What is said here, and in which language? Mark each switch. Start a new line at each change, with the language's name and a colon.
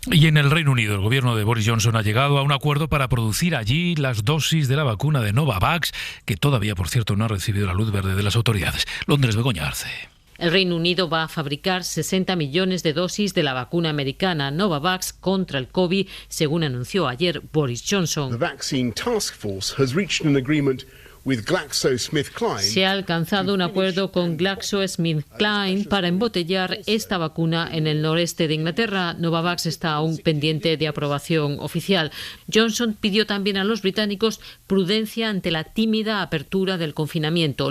Spanish: Y en el Reino Unido, el gobierno de Boris Johnson ha llegado a un acuerdo para producir allí las dosis de la vacuna de Novavax, que todavía, por cierto, no ha recibido la luz verde de las autoridades. Londres, Begoña Arce. El Reino Unido va a fabricar 60 millones de dosis de la vacuna americana Novavax contra el COVID, según anunció ayer Boris Johnson.
English: The Vaccine Task Force has reached an agreement with GlaxoSmithKline.
Spanish: Se ha alcanzado un acuerdo con GlaxoSmithKline para embotellar esta vacuna en el noreste de Inglaterra. Novavax está aún pendiente de aprobación oficial. Johnson pidió también a los británicos prudencia ante la tímida apertura del confinamiento.